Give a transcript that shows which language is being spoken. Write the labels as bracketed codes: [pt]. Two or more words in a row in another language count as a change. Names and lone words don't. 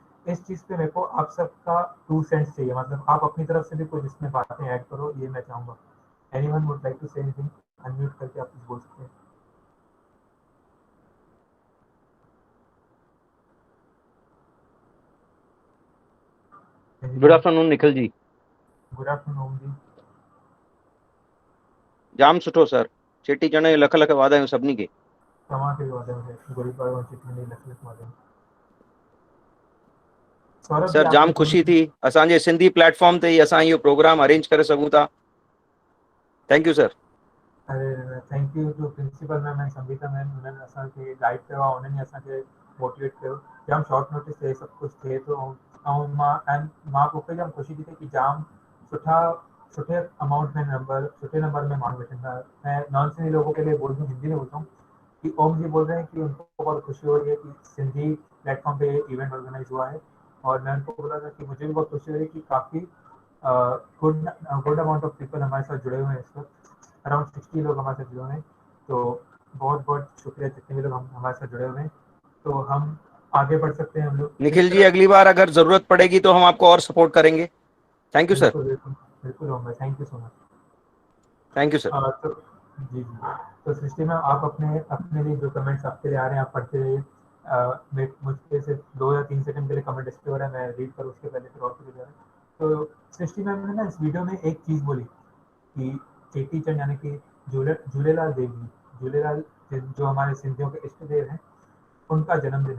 [hi] इस चीज़ पे मेरे को आप सबका 2 सेंट्स चाहिए, मतलब आप अपनी तरफ से भी कुछ इसमें बातें ऐड करो, ये मैं चाहूँगा। [en] Anyone would like to say anything? [hi] अनम्यूट करके आप कुछ बोल सकते हैं। [en] Good afternoon Nikhil ji. Good afternoon ji. [sd] जाम सुठो सर, चेटीचंड जी लख लख वाधायूं सभिनी खे। तव्हांखे बि वाधायूं, गुरू पाड़वा चेटीचंड जी लख लख वाधायूं। [hi] सौरभ जी सर आप जाम कुछ खुशी बोलो। [sd] थी असांजे सिंधी प्लेटफॉर्म ते ही असां इहो प्रोग्राम अरेंज करे सघूं था। [en] Thank you sir. [sd] अरे [en] Thank you to principal ma'am and Sangeeta ma'am, [sd] उन्होंने असांखे गाइड कयो आहे, उन्हनि असांखे मोटिवेट कयो। जाम [en] short notice [sd] ते सभु कुझु थिए थो। ऐं मां मूंखे जाम ख़ुशी थी थिए कि जाम सुठे अमाउंट में सुठे नंबर में माण्हू वेठा। [hi] मैं नॉन सिंधी लोगों के लिए बोल दूँ, हिंदी में बोलता हूँ कि ओम जी बोल रहे हैं कि उनको बहुत खुशी हो रही है कि सिंधी प्लेटफॉर्म पे [en] event organize [hi] हुआ है। और मैं उनको बोला था कि मुझे भी बहुत खुशी हो रही है कि काफ़ी [en] good amount of people [hi] हमारे साथ जुड़े हुए हैं इस वक्त। अराउंड 60 लोग हमारे साथ जुड़े हुए हैं। तो बहुत बहुत शुक्रिया जितने भी लोग हमारे साथ जुड़े हुए हैं। तो हम आगे बढ़ सकते हैं हम लोग निखिल जी अगली बार अगर जरूरत पड़ेगी तो हम आपको और सपोर्ट करेंगे। [en] Thank you sir. [hi] बिल्कुल बिल्कुल बिल्कुल होंगे। [en] Thank you so much. Thank you sir. [hi] तो जी जी, तो सृष्टि मैम आप अपने अपने लिए जो कमेंट्स आपके लिए आ रहे हैं आप पढ़ते रहिए। मुझे से 2 या 3 सेकंड के लिए कमेंट डिस्प्ले हो रहा है, मैं रीड करूँ उसके पहले फिर और कुछ जा रहा है। तो सृष्टि मैम ने ना इस वीडियो में एक चीज़ बोली कि चेटीचंड यानी कि झूलेलाल देवी, झूलेलाल जो हमारे सिंधियों के इष्ट देव हैं, उनका जन्मदिन है।